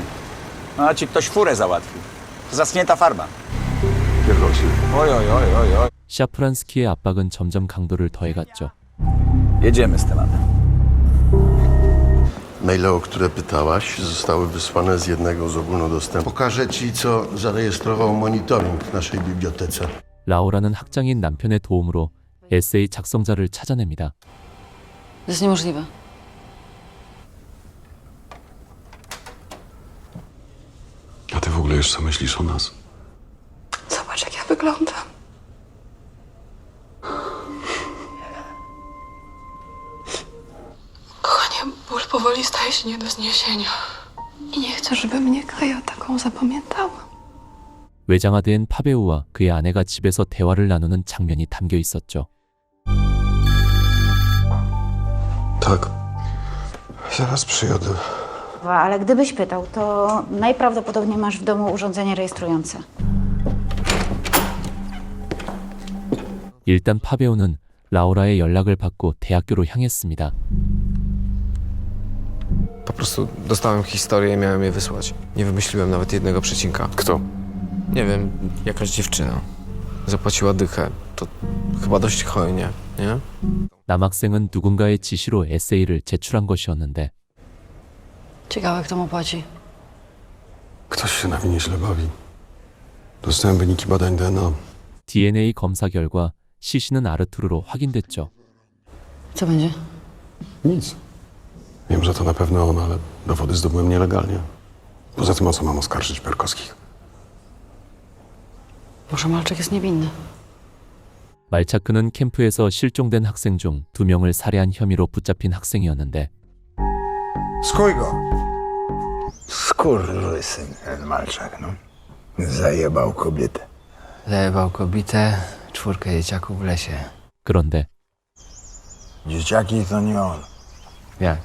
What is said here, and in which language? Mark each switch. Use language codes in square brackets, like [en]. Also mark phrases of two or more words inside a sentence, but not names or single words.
[pl] No a ci ktoś furę załatwił. Zaschnięta farba. Pierdolcie. Oj. [ko] 샤프란스키의 압박은 점점 강도를 더해갔죠. [pl] Jedziemy z tematem. Maile, o które pytałaś, zostały wysłane z jednego z ogólnodostępnych. Pokażę ci, co zarejestrował monitoring w naszej bibliotece. [ko] 라우라는 학장인 남편의 도움으로 에세이 작성자를 찾아냅니다. [pl] To jest niemożliwe. A ty w ogóle już co myślisz o nas? Zobacz, jak ja wyglądam. Kochanie, ból powoli staje się nie do zniesienia. I nie chcę, żeby mnie Kaja taką zapamiętała. [ko] 외장하드엔 파베우와 그의 아내가 집에서 대화를 나누는 장면이 담겨 있었죠. [pl] Tak. Zaraz przyjadę. Ale gdybyś pytał, to najprawdopodobniej masz w domu urządzenie rejestrujące. [ko] 일단 파베우는 라우라의 연락을 받고 대학교로 향했습니다. [pl] Po prostu dostałem historię i miałem je wysłać. Nie wymyśliłem nawet jednego przecinka. Kto? Nie wiem, jakaś dziewczyna. Zapłaciła dychę. To chyba dość hojnie, nie? [ko] 남학생은 누군가의 지시로 에세이를 제출한 것이었는데 [pl] Ciekawe, kto mu płaci. Ktoś się na mnie źle bawi. Dostałem wyniki badań DNA. [ko] DNA 검사 결과 시신은 아르투르로 확인됐죠. [pl] Co będzie? Nic. Wiem, że to na pewno on, ale dowody zdobyłem nielegalnie. Poza tym o co mam oskarżyć Perkowskich? Może Malczak jest niewinny. [ko] 말차크는 캠프에서 실종된 학생 중 2명을 살해한 혐의로 붙잡힌 학생이었는데 [pl] Skuj go! Skurwysyn, ten Malczak, no. Zajebał kobietę. Zajebał kobietę, 4 dzieciaków w lesie. [ko] 그런데 [pl] Dzieciaki to nie on. Jak?